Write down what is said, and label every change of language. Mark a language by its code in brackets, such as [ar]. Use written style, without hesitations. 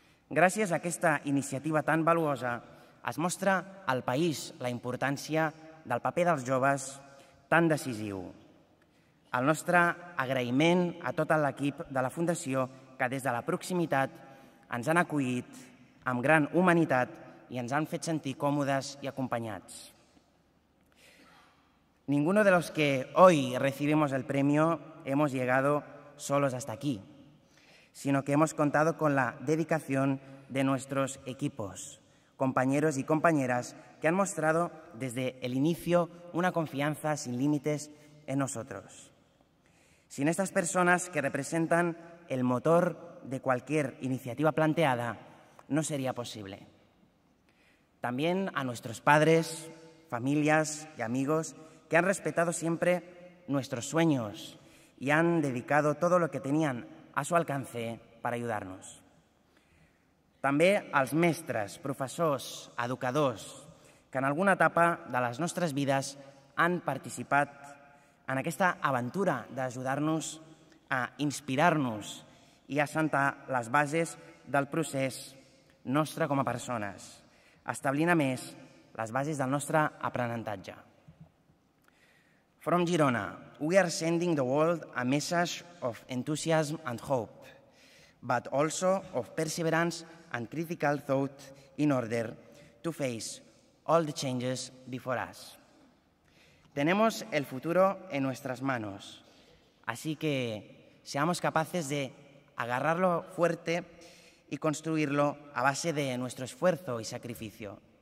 [ca] Gràcies a aquesta iniciativa tan valuosa es mostra al país la importància del paper dels joves tan decisiu. El nostre agraïment a tot l'equip de la Fundació que des de la proximitat ens han acollit amb gran humanitat [es] y nos han hecho sentir cómodas y acompañados. Ninguno de los que hoy recibimos el premio hemos llegado solos hasta aquí, sino que hemos contado con la dedicación de nuestros equipos, compañeros y compañeras que han mostrado desde el inicio una confianza sin límites en nosotros. Sin estas personas que representan el motor de cualquier iniciativa planteada, no sería posible. También a nuestros padres, familias y amigos que han respetado siempre nuestros sueños y han dedicado todo lo que tenían a su alcance para ayudarnos. [ca] També als mestres, professors, educadors, que en alguna etapa de les nostres vides han participat en aquesta aventura d'ajudar-nos a inspirar-nos i a assentar les bases del procés nostre com a persones, establint a més les bases del nostre aprenentatge. [en] From Girona, we are sending the world a message of enthusiasm and hope, but also of perseverance and critical thought in order to face all the changes before us. [es] Tenemos el futuro en nuestras manos, así que seamos capaces de agarrarlo fuerte y construirlo a base de nuestro esfuerzo y sacrificio.